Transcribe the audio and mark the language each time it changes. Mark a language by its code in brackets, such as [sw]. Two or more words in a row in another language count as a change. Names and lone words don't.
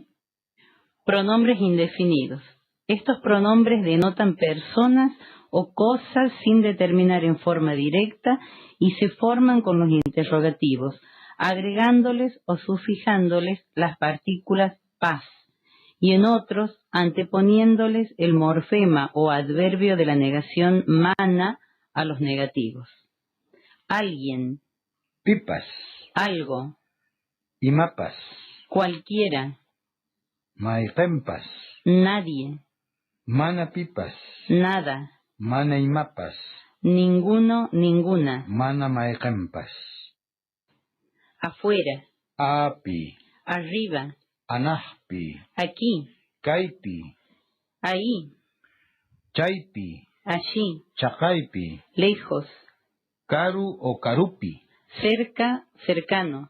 [es] Pronombres indefinidos. Estos pronombres denotan personas o cosas sin determinar en forma directa y se forman con los interrogativos, agregándoles o sufijándoles las partículas pas, y en otros anteponiéndoles el morfema o adverbio de la negación mana a los negativos. Alguien, [qu] Pipas, [es] algo, [qu] imapas, [es] cualquiera, [qu] maigempas, [es] nadie, [qu] mana pipas, [es] nada, [qu] mana imapas, [es] ninguno, ninguna, [qu] mana maigempas. [es] afuera, [qu] Api, [es] arriba, [qu] anahpi, [es] aquí, [qu] kaipi, [es] ahí, [qu] chaipi, [es] allí, [qu] chaqaipi, [es] lejos, [qu] karu o karupi, [es] cerca, cercano,